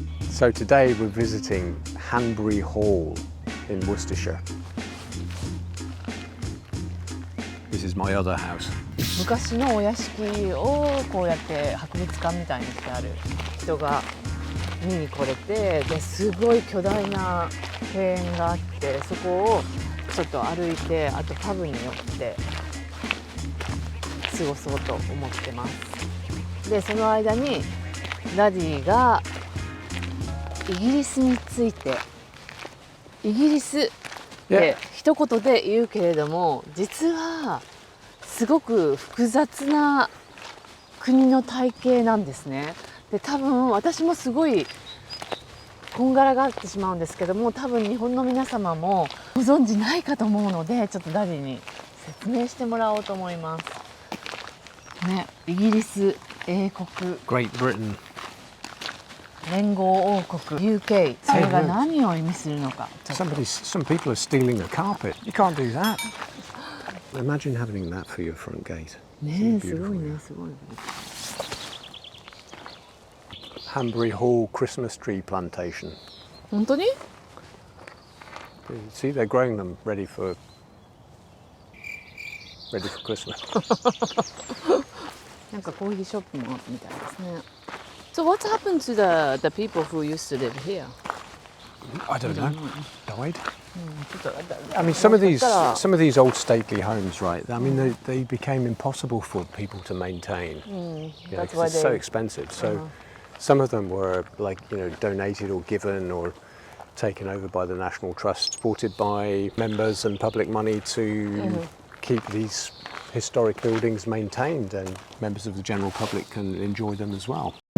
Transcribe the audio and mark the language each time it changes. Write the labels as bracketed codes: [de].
[en] So today we're visiting Hanbury Hall in Worcestershire. This is my other house. [ja] 昔のお屋敷をこうやって博物館みたいにしてある人が見に来れて、ですごい巨大な庭園があって、そこをちょっと歩いて、あとパブに寄って過ごそうと思ってます。でその間にダディがイギリスについて、イギリスって一言で言うけれども、実はすごく複雑な国の体系なんですね。で多分私もすごいこんがらがってしまうんですけども、多分日本の皆様もご存知ないかと思うので、ちょっとダディに説明してもらおうと思います。ね、イギリス、英国、 [en] Great Britain. [ja] 連合王国 UK、 それが何を意味するのか。 [en] Some people are stealing a carpet. You can't do that. Imagine having that for your front gate. [ja] ねえ、すごいね、すごいね。 [en] Hanbury Hall Christmas tree plantation. [ja] 本当に？ [en] See, they're growing them ready for Christmas. [ja] なんかコーヒーショップもみたいですね。 [en] So what happened to the people who used to live here? I don't know. Died. I mean, some of these old stately homes, right? I mean, they became impossible for people to maintain. Yeah, That's because why it's so expensive. So some of them were donated or given or taken over by the National Trust, supported by members and public money to keep these historic buildings maintained, and members of the general public can enjoy them as well.